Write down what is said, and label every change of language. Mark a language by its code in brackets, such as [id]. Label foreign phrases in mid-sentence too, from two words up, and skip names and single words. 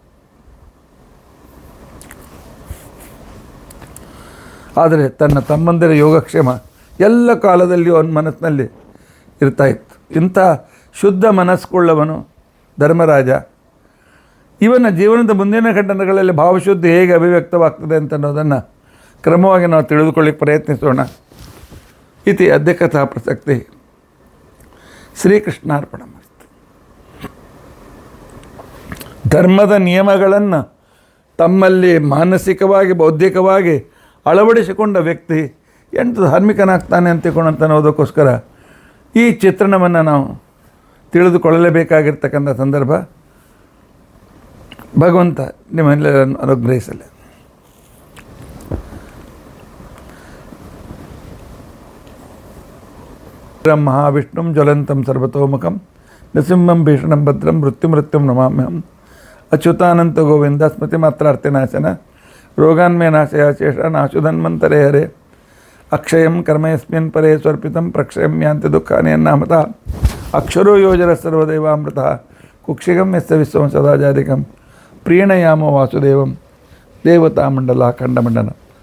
[kn] ಆದರೆ ತನ್ನ ತಮ್ಮಂದಿರ ಯೋಗಕ್ಷೇಮ ಎಲ್ಲ ಕಾಲದಲ್ಲಿಯೂ ಅವನ ಮನಸ್ಸಿನಲ್ಲಿ ಇರ್ತಾಯಿತ್ತು. ಇಂಥ ಶುದ್ಧ ಮನಸ್ಸುಳ್ಳವನು ಧರ್ಮರಾಜ. ಇವನ ಜೀವನದ ಮುಂದಿನ ಘಟನೆಗಳಲ್ಲಿ ಭಾವಶುದ್ಧಿ ಹೇಗೆ ಅಭಿವ್ಯಕ್ತವಾಗ್ತದೆ ಅಂತ ಅನ್ನೋದನ್ನು ಕ್ರಮವಾಗಿ ನಾವು ತಿಳಿದುಕೊಳ್ಳಿಕ್ಕೆ ಪ್ರಯತ್ನಿಸೋಣ. [sa] ಇತಿ ಅದ್ಯ ಕಥಾ ಪ್ರಸಕ್ತಿ. ಶ್ರೀಕೃಷ್ಣಾರ್ಪಣಮಸ್ತು. [kn] ಧರ್ಮದ ನಿಯಮಗಳನ್ನು ತಮ್ಮಲ್ಲಿ ಮಾನಸಿಕವಾಗಿ ಬೌದ್ಧಿಕವಾಗಿ ಅಳವಡಿಸಿಕೊಂಡ ವ್ಯಕ್ತಿ ಎಂಟು ಧಾರ್ಮಿಕನಾಗ್ತಾನೆ ಅಂತ ಅನ್ನೋದಕ್ಕೋಸ್ಕರ ಈ ಚಿತ್ರಣವನ್ನು ನಾವು ತಿಳಿದುಕೊಳ್ಳಲೇಬೇಕಾಗಿರ್ತಕ್ಕಂಥ ಸಂದರ್ಭ. ಭಗವಂತ ನಿಮ್ಮೆಲ್ಲರನ್ನು ಅನುಗ್ರಹಿಸಲಿ. [sa] ಮಹಾವಿಷ್ಣುಂ ಜ್ವಲಂತಂ ಸರ್ವತೋಮುಖಂ ನೃಸಿಂಹಂ ಭೀಷಣಂ ಭದ್ರಂ ಮೃತ್ಯುಂ ನಮಾಮ್ಯಹಂ. ಅಚ್ಯುತಾನಂತ ಗೋವಿಂದ ಸ್ಮೃತಿ ಮಾತ್ರಾರ್ಥಿನಾಶನ ರೋಗಾನ್ಮೇ ನಾಶಯ ಶೇಷನಾಶುಧನ್ವಂತರೇ ಹರೇ. ಅಕ್ಷಯಂ ಕರ್ಮಯಸ್ಮಿನ್ ಪರೇ ಸ್ವರ್ಪಿತಂ ಪ್ರಕ್ಷಯಂ ಯಾಂತಿ ದುಃಖಾನಿ ಅನ್ನಾಮತ. ಅಕ್ಷರೋ ಯೋಜನ ಸರ್ವದೇವಾಮೃತ ಕುಕ್ಷಿಗಂ ಯಸ್ಯ ವಿಶ್ವಂ ಸದಾಜಾಧಿಕಂ ಪ್ರೀಣಯಾಮ ವಾಸುದೇವಂ ದೇವತಾಮಂಡಲ ಖಂಡಮಂಡನ.